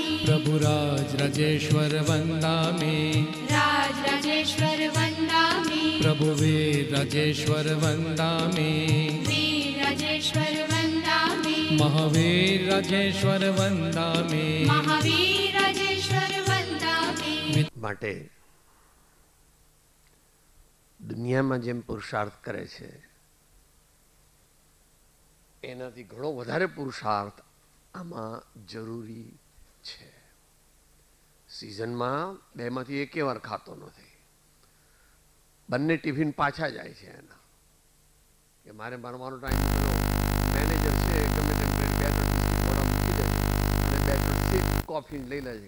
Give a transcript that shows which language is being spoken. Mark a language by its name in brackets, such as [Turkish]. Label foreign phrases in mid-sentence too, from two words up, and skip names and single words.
[Sanskrit] प्रभुराज राजेश्वर वन्दामि राजेश्वर वन्दामि प्रभुवीर राजेश्वर वन्दामि वीर राजेश्वर वन्दामि महावीर राजेश्वर वन्दामि महावीर राजेश्वर वन्दामि। [Gujarati] માટે દુનિયામાં જેમ પુરુષાર્થ કરે છે એનાથી ઘણો વધારે પુરુષાર્થ આમાં જરૂરી છે. સિઝનમાં બેમાંથી એકે વાર ખાતો નથી, બંને ટિફિન પાછા જાય છે એના કે મારે ભણવાનો ટાઈમ પેલો મેનેજર છે ગમે તેમ કરીને 2-3 બિસ્કીટ મોડા મૂકી દે છે અને 2-3 કોફી લઈ લે છે.